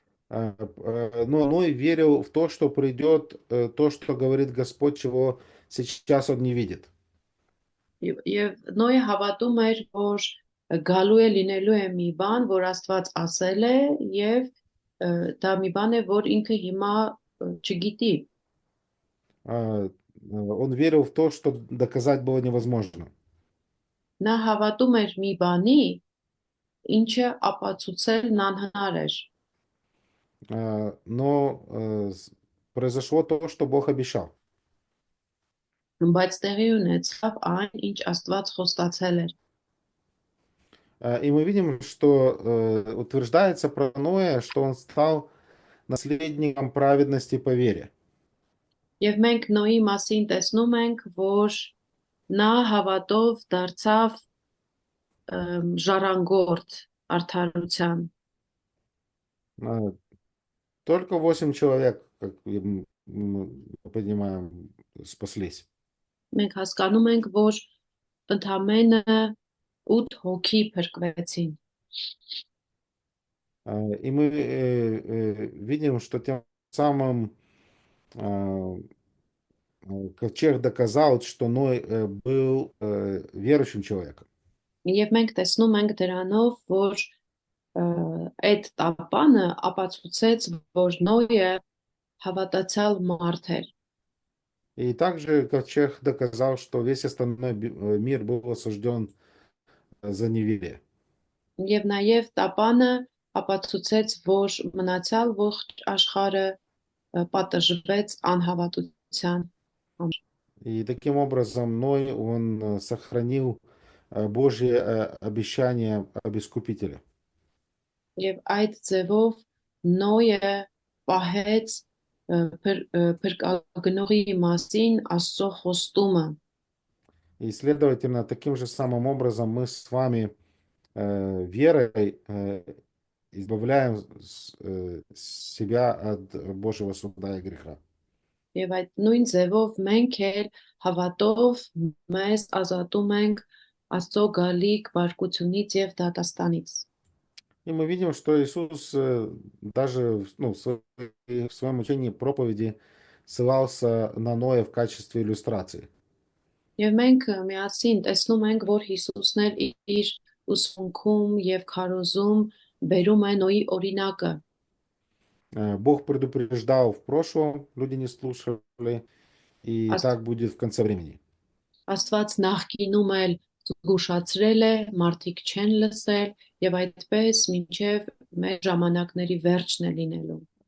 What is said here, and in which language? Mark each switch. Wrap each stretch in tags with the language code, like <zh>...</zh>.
<ru>Но Ной верил в то, что придет то, что говорит Господь, чего сейчас он не видит.</ru> <hy>Եվ Նոյը հավատում էր, որ գալու է լինելու է մի բան, որ Աստված ասել է, եւ դա մի բան է, որ ինքը հիմա չգիտի։</hy> <ru>Он верил в то, что доказать было невозможно.</ru> <hy>Նա հավատում էր մի բանի, ինչը ապացուցելն անհնար էր,</hy> <ru>Но произошло то, что Бог обещал.</ru> <hy>բայց տեղի ունեցավ այն, ինչ Աստված խոստացել էր։</hy> <ru>И мы видим, что утверждается про Ноя, что он стал наследником праведности по вере.</ru> <hy>Եվ մենք Նոյի մասին տեսնում ենք, որ նա հավատով դարձավ ժառանգորդ արդարության։</hy> <ru>А, Только 8 человек, как мы понимаем, спаслись.</ru> <hy>Մենք հասկանում ենք, որ ընդամենը 8 հոգի փրկվեցին։</hy> <ru>И мы видим, что тем самым а, Ковчег доказал, что Ной был верующим человеком.</ru> <hy>Եվ մենք տեսնում ենք դրանով, որ այդ տապանը ապացուցեց, որ Նոյը հավատացյալ մարդ էր։</hy> <ru>И также Ковчег доказал, что весь остальной мир был осужден за неверие.</ru> <hy>Եվ նաև տապանը ապացուցեց, որ մնացյալ ողջ աշխարհը պատժվեց անհավատության։</hy> <ru>И таким образом Ной, он сохранил Божье обещание об Искупителе.</ru> <hy>Եվ այդ ձևով Նոյը պահեց փրկագնողի մասին Աստծո խոստումը։</hy> <ru>И, следовательно, таким же самым образом мы с вами верой избавляем себя от Божьего суда и греха.</ru> <hy>Եվ այդ նույն ձևով մենք էլ հավատով մեզ ազատում ենք Աստծո գալիք բարկությունից եւ դատաստանից։</hy> <ru>И мы видим, что Иисус даже в своем учении проповеди ссылался на Ноя в качестве иллюстрации.</ru> <hy>Եվ մենք միասին տեսնում ենք, որ Հիսուսն էլ իր ուսմունքում եւ քարոզում բերում է Նոյի օրինակը։</hy> <ru>Бог предупреждал в прошлом, люди не слушали, и так будет в конце времени.</ru> <hy>Աստված նախկինում էլ զգուշացրել է, մարդիկ չեն լսել եւ այդպես մինչեւ մեր ժամանակների վերջն է լինելու։</hy>